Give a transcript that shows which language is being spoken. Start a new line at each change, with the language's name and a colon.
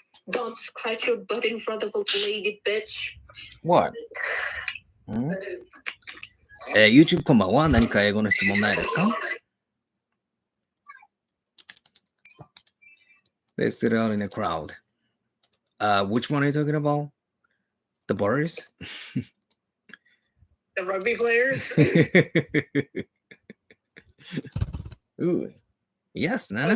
English: Don't scratch your butt in front of a lady, bitch. What?
Japanese: YouTube こんばんは。何か英語の質問ないですか？
English: They stood out in a crowd. Which one are you talking about? The Boris? The rugby players? Ooh. Yes, Nana.